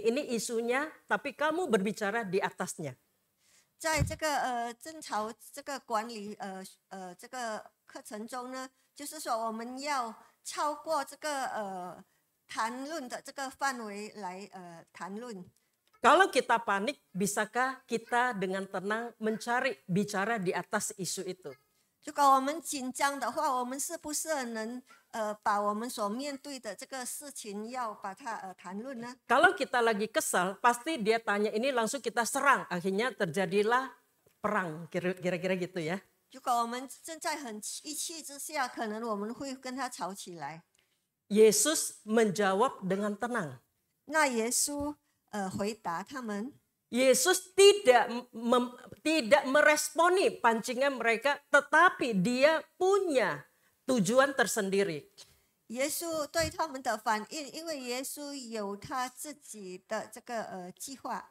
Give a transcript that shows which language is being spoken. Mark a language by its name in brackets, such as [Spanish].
[Indonesian] Ini isunya, tapi kamu berbicara di atasnya. [Chinese] 在这个争吵这个管理这个课程中呢，就是说我们要超过这个谈论的这个范围来谈论。 [Indonesian] Kalau kita panik, bisakah kita dengan tenang mencari bicara di atas isu itu? [Chinese] 如果我们紧张的话，我们是不是能把我们所面对的这个事情要把它谈论呢？ [Indonesian] Kalau kita lagi kesal, pasti dia tanya ini langsung kita serang. Akhirnya terjadilah perang, kira-kira gitu ya. [Chinese] 如果我们正在很一气之下，可能我们会跟他吵起来。 [Indonesian] Yesus menjawab dengan tenang. [Chinese] 那耶稣回答他们， [Indonesian] Yesus tidak meresponi pancingan mereka, tetapi dia punya tujuan tersendiri. [Chinese] 耶稣对他们的反应，因为耶稣有他自己的这个计划。